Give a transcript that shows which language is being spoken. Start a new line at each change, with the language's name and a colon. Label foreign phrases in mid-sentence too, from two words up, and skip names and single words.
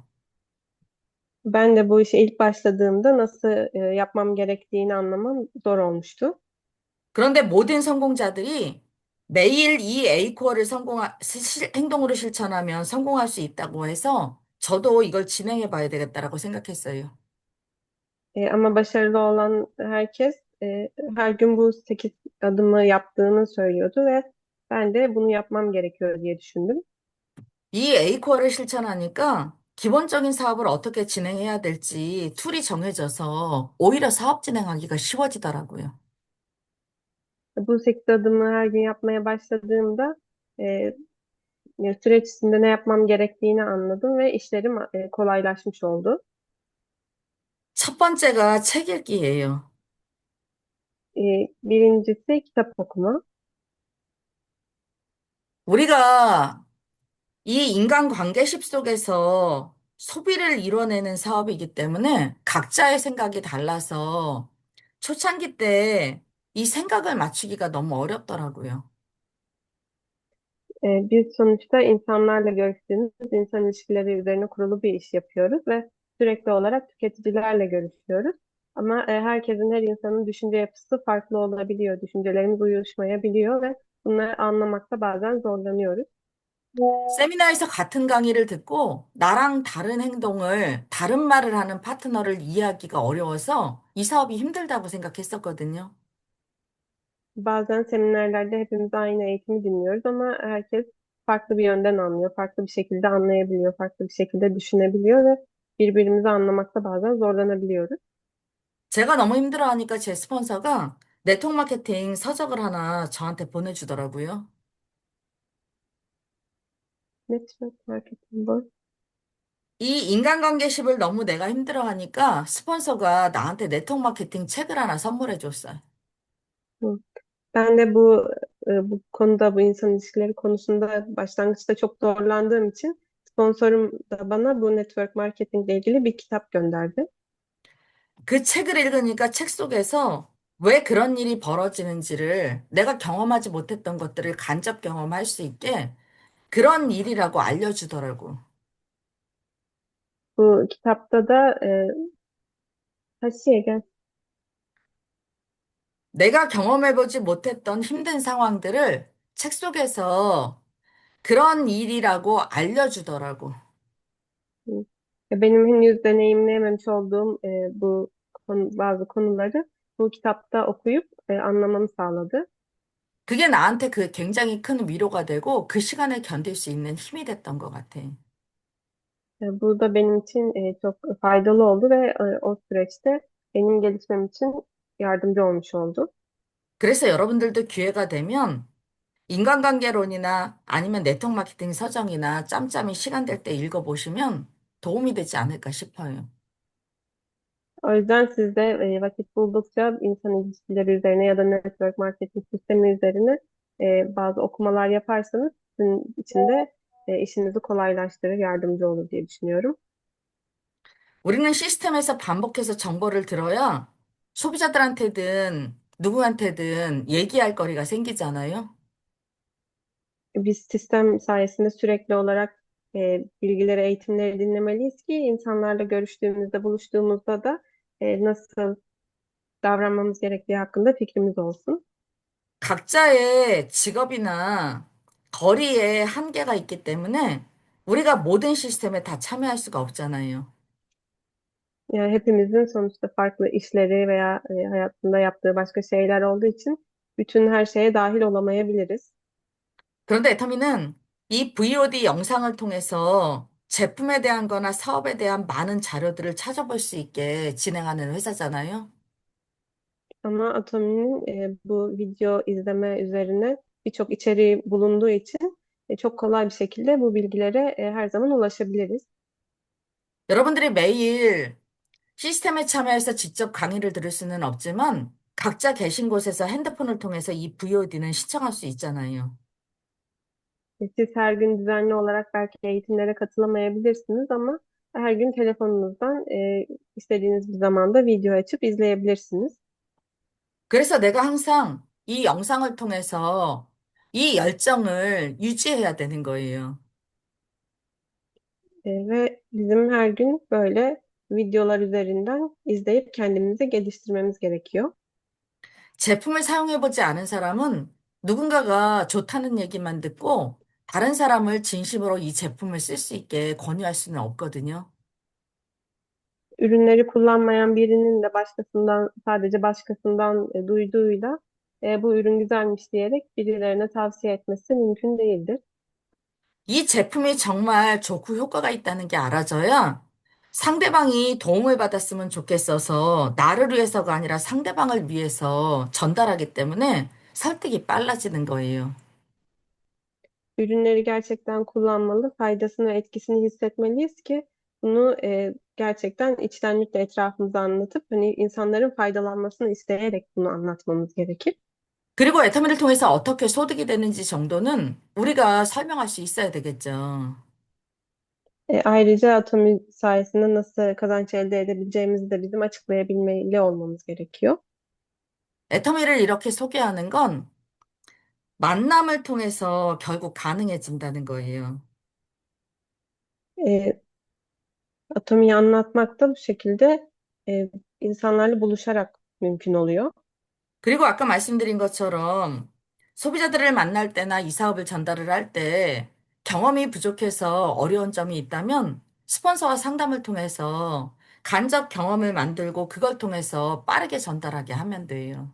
Turkish: Ben de bu işe ilk başladığımda nasıl yapmam gerektiğini anlamam zor olmuştu.
Korean: 그런데 모든 성공자들이 매일 이 A코어를 행동으로 실천하면 성공할 수 있다고 해서 저도 이걸 진행해 봐야 되겠다라고 생각했어요.
Turkish: Ama başarılı olan herkes her gün bu 8 adımı yaptığını söylüyordu ve ben de bunu yapmam gerekiyor diye düşündüm.
Korean: 이 A코어를 실천하니까 기본적인 사업을 어떻게 진행해야 될지 툴이 정해져서 오히려 사업 진행하기가 쉬워지더라고요.
Turkish: Bu 8 adımı her gün yapmaya başladığımda e, süreç içinde ne yapmam gerektiğini anladım ve işlerim kolaylaşmış oldu.
Korean: 첫 번째가 책 읽기예요.
Turkish: Birincisi kitap okuma.
Korean: 우리가 이 인간관계십 속에서 소비를 이뤄내는 사업이기 때문에 각자의 생각이 달라서 초창기 때 이 생각을 맞추기가 너무 어렵더라고요.
Turkish: Biz sonuçta insanlarla görüştüğümüz insan ilişkileri üzerine kurulu bir iş yapıyoruz ve sürekli olarak tüketicilerle görüşüyoruz. Ama herkesin, her insanın düşünce yapısı farklı olabiliyor. Düşüncelerimiz uyuşmayabiliyor ve bunları anlamakta bazen zorlanıyoruz.
Korean: 세미나에서 같은 강의를 듣고 나랑 다른 행동을, 다른 말을 하는 파트너를 이해하기가 어려워서 이 사업이 힘들다고 생각했었거든요.
Turkish: Bazen seminerlerde hepimiz aynı eğitimi dinliyoruz ama herkes farklı bir yönden anlıyor, farklı bir şekilde anlayabiliyor, farklı bir şekilde düşünebiliyor ve birbirimizi anlamakta bazen zorlanabiliyoruz.
Korean: 제가 너무 힘들어하니까 제 스폰서가
English: network marketing
Korean: 서적을 하나 저한테 보내주더라고요.
English: Network marketing bu.
Korean: 이 인간관계십을 너무 내가 힘들어하니까 스폰서가 나한테
English: network marketing
Korean: 책을 하나 선물해 줬어요. Hı.
Turkish: Ben de bu konuda, bu insan ilişkileri konusunda başlangıçta çok zorlandığım için sponsorum da bana bu
English: network marketingle
Turkish: ilgili bir kitap gönderdi.
Korean: 그 책을 읽으니까 책 속에서 왜 그런 일이 벌어지는지를 내가 경험하지 못했던 것들을 간접 경험할 수 있게 그런 일이라고 알려주더라고.
Turkish: Bu kitapta da gel.
Korean: 내가 경험해보지 못했던 힘든 상황들을 책 속에서 그런 일이라고 알려주더라고. Hı.
Turkish: Benim henüz deneyimleyememiş olduğum bazı konuları bu kitapta okuyup anlamamı sağladı.
Korean: 그게 나한테 그 굉장히 큰 위로가 되고 그 시간을 견딜 수 있는 힘이 됐던 것 같아.
Turkish: Bu da benim için çok faydalı oldu ve o süreçte benim gelişmem için yardımcı olmuş oldu.
Korean: 그래서 여러분들도 기회가 되면 인간관계론이나 아니면
English: network marketing
Korean: 서적이나 짬짬이 시간 될 때 읽어보시면 도움이 되지 않을까 싶어요.
Turkish: O yüzden siz de vakit buldukça insan ilişkileri üzerine ya da
English: network marketing
Turkish: sistemi üzerine bazı okumalar yaparsanız sizin için de işinizi kolaylaştırır, yardımcı olur diye düşünüyorum.
Korean: 우리는 시스템에서 반복해서 정보를 들어야 소비자들한테든 누구한테든 얘기할 거리가 생기잖아요.
Turkish: Biz sistem sayesinde sürekli olarak bilgileri, eğitimleri dinlemeliyiz ki insanlarla görüştüğümüzde, buluştuğumuzda da nasıl davranmamız gerektiği hakkında fikrimiz olsun.
Korean: 각자의 직업이나 거리에 한계가 있기 때문에 우리가 모든 시스템에 다 참여할 수가 없잖아요.
Turkish: Yani hepimizin sonuçta farklı işleri veya hayatında yaptığı başka şeyler olduğu için bütün her şeye dahil olamayabiliriz.
Korean: 그런데 애터미는 이 VOD 영상을 통해서 제품에 대한 거나 사업에 대한 많은 자료들을 찾아볼 수 있게 진행하는 회사잖아요.
Turkish: Ama Atomi'nin bu video izleme üzerine birçok içeriği bulunduğu için çok kolay bir şekilde bu bilgilere her zaman ulaşabiliriz.
Korean: 여러분들이 매일 시스템에 참여해서 직접 강의를 들을 수는 없지만 각자 계신 곳에서 핸드폰을 통해서 이 VOD는 시청할 수 있잖아요.
Turkish: Siz her gün düzenli olarak belki eğitimlere katılamayabilirsiniz ama her gün telefonunuzdan istediğiniz bir zamanda video açıp izleyebilirsiniz.
Korean: 그래서 내가 항상 이 영상을 통해서 이 열정을 유지해야 되는 거예요.
Turkish: Ve bizim her gün böyle videolar üzerinden izleyip kendimizi geliştirmemiz gerekiyor.
Korean: 제품을 사용해보지 않은 사람은 누군가가 좋다는 얘기만 듣고 다른 사람을 진심으로 이 제품을 쓸 수 있게 권유할 수는 없거든요.
Turkish: Ürünleri kullanmayan birinin de sadece başkasından duyduğuyla bu ürün güzelmiş diyerek birilerine tavsiye etmesi mümkün değildir.
Korean: 이 제품이 정말 좋고 효과가 있다는 게 알아져야 상대방이 도움을 받았으면 좋겠어서 나를 위해서가 아니라 상대방을 위해서 전달하기 때문에 설득이 빨라지는 거예요.
Turkish: Ürünleri gerçekten kullanmalı, faydasını ve etkisini hissetmeliyiz ki bunu gerçekten içtenlikle etrafımıza anlatıp hani insanların faydalanmasını isteyerek bunu anlatmamız gerekir.
Korean: 그리고 애터미를 통해서 어떻게 소득이 되는지 정도는 우리가 설명할 수 있어야 되겠죠.
Turkish: Ayrıca Atomi sayesinde nasıl kazanç elde edebileceğimizi de bizim açıklayabilmeli olmamız gerekiyor.
Korean: 애터미를 이렇게 소개하는 건 만남을 통해서 결국 가능해진다는 거예요.
Turkish: E, Atomi'yi anlatmak da bu şekilde e, insanlarla buluşarak mümkün oluyor.
Korean: 그리고 아까 말씀드린 것처럼 소비자들을 만날 때나 이 사업을 전달을 할 때 경험이 부족해서 어려운 점이 있다면 스폰서와 상담을 통해서 간접 경험을 만들고 그걸 통해서 빠르게 전달하게 하면 돼요.